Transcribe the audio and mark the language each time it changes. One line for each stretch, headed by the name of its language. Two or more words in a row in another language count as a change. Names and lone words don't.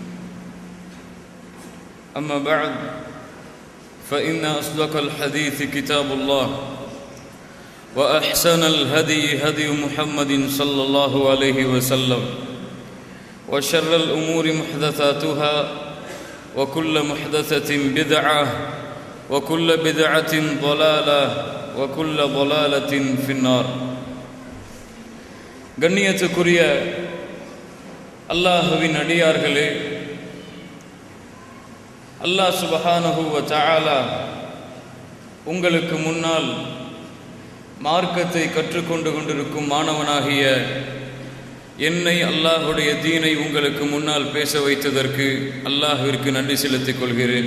Arabic: أما بعد فإن أصدق الحديث كتاب الله وأحسن الهدي هدي محمد صلى الله عليه وسلم وشر الأمور محدثاتها وكل محدثة بدعة وكل بدعة ضلالة وكل ضلالة في النار.
Tamil: கண்ணியத்துக்குரிய அல்லாஹ்வின் அடியார்களே, அல்லாஹ்
Arabic: سبحانه وتعالى
Tamil: உங்களுக்கு முன்னால் மார்க்கத்தை கற்றுக்கொண்டு கொண்டிருக்கும் மாணவனாகிய என்னை அல்லாஹுடைய தீனை உங்களுக்கு முன்னால் பேச வைத்ததற்கு அல்லாஹ்விற்கு நன்றி செலுத்திக் கொள்கிறேன்.